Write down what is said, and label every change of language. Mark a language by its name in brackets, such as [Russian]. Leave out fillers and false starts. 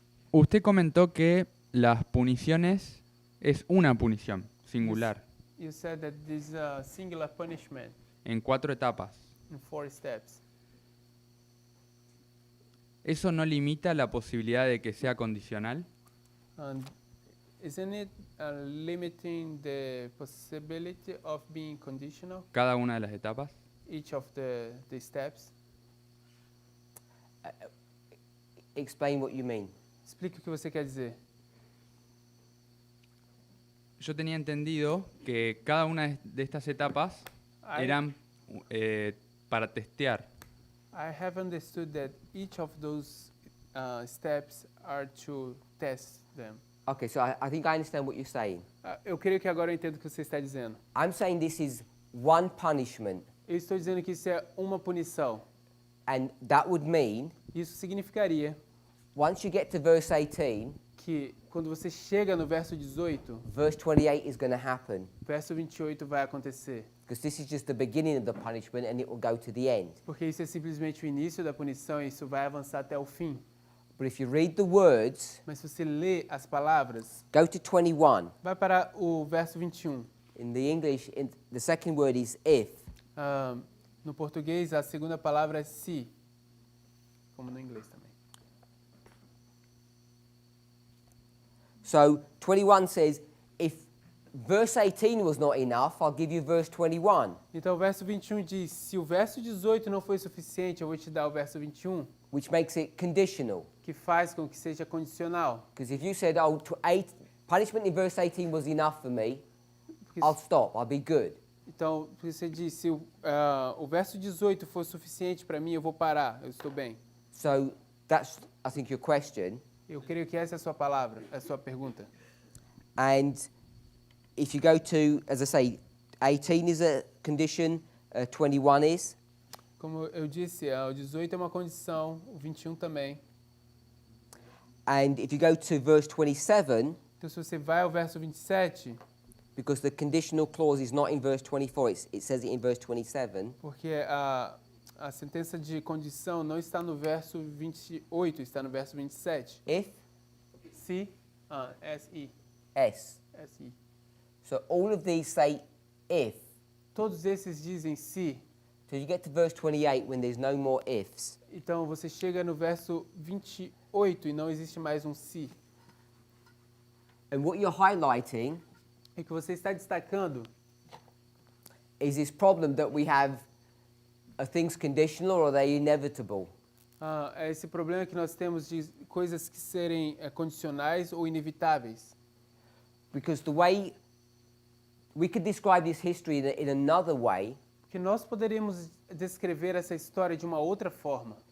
[Spanish] Usted comentó que las puniciones es una punición singular [English] You said that this is a singular punishment [Spanish] en 4 etapas. [English] in 4 steps. [Spanish] ¿Eso no limita la posibilidad de que sea condicional? [English] And isn't it limiting the possibility of being conditional, [Spanish] Cada una de las etapas. [English] each of the steps? Explain what you mean. [Portuguese] Explique o que você quer dizer. [Spanish] Yo tenía entendido que cada una de estas etapas [English] I- [Spanish] eran para testear. [English] I have understood that each of those steps are to test them. Okay, so I think I understand what you're saying. [Portuguese] Eu creio que agora eu entendo o que você está dizendo. [English] I'm saying this is one punishment, [Portuguese] Eu estou dizendo que isso é uma punição. [English] and that would mean [Portuguese] Isso significaria [English] once you get to verse 18, [Portuguese] que quando você chega no verso 18, [English] verse 28 is going to happen, [Portuguese] verso 28 vai acontecer. [English] because this is just the beginning of the punishment and it will go to the end. [Portuguese] Porque isso é simplesmente o início da punição e isso vai avançar até o fim. [English] But if you read the words, [Portuguese] Mas se você lê as palavras, [English] go to 21. [Portuguese] vai para o verso 21. [English] In the English, the second word is if. [Portuguese] No português, a segunda palavra é se, como no inglês também. [English] So 21 says, if verse 18 was not enough, I'll give you verse 21, [Portuguese] Então o verso 21 diz, se o verso 18 não foi suficiente, eu vou te dar o verso 21, [English] which makes it conditional. [Portuguese] que faz com que seja condicional. [English] Because if you said, oh, punishment in verse 18 was enough for me, [Portuguese] Porque [English] I'll stop, I'll be good. [Portuguese] Então, você diz, se o verso 18 for suficiente para mim, eu vou parar, eu estou bem. [English] So that's, I think, your question. [Portuguese] Eu creio que essa é a sua palavra, a sua pergunta. [English] And if you go to, as I say, 18 is a condition, 21 is. [Portuguese] Como eu disse, o 18 é uma condição, o 21 também. [English] And if you go to verse 27, [Portuguese] Então, se você vai ao verso 27, [English] because the conditional clause is not in verse 24, it says it in verse 27. [Portuguese] porque a sentença de condição não está no verso 28, está no verso 27. [English] If, [Portuguese] Se, S-I, S. S-I. [English] So all of these say if. [Portuguese] Todos esses dizem se. [English] So you get to verse 28 when there's no more ifs. [Portuguese] Então, você chega no verso 28 e não existe mais um se. [English] And what you're highlighting [Portuguese] E o que você está destacando [English] is this problem that we have, are things conditional or are they inevitable? [Portuguese] é esse problema que nós temos de coisas que serem condicionais ou inevitáveis. [English] Because the way we could describe this history in another way, [Portuguese] Porque nós poderíamos descrever essa história de uma outra forma,